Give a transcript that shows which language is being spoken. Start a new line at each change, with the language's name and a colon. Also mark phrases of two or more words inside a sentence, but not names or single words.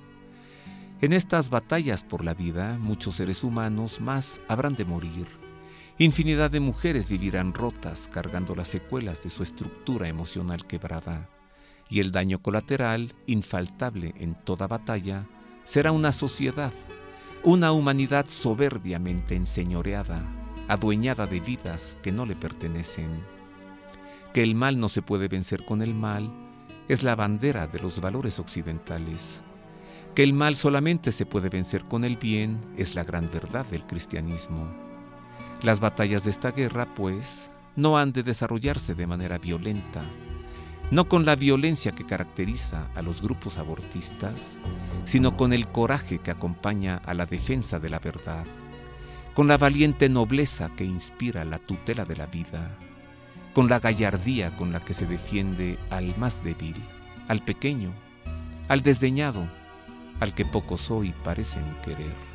Spanish: En estas batallas por la vida, muchos seres humanos más habrán de morir. Infinidad de mujeres vivirán rotas, cargando las secuelas de su estructura emocional quebrada. Y el daño colateral, infaltable en toda batalla, será una sociedad, una humanidad soberbiamente enseñoreada, adueñada de vidas que no le pertenecen. Que el mal no se puede vencer con el mal es la bandera de los valores occidentales. Que el mal solamente se puede vencer con el bien es la gran verdad del cristianismo. Las batallas de esta guerra, pues, no han de desarrollarse de manera violenta, no con la violencia que caracteriza a los grupos abortistas, sino con el coraje que acompaña a la defensa de la verdad, con la valiente nobleza que inspira la tutela de la vida, con la gallardía con la que se defiende al más débil, al pequeño, al desdeñado, al que pocos hoy parecen querer.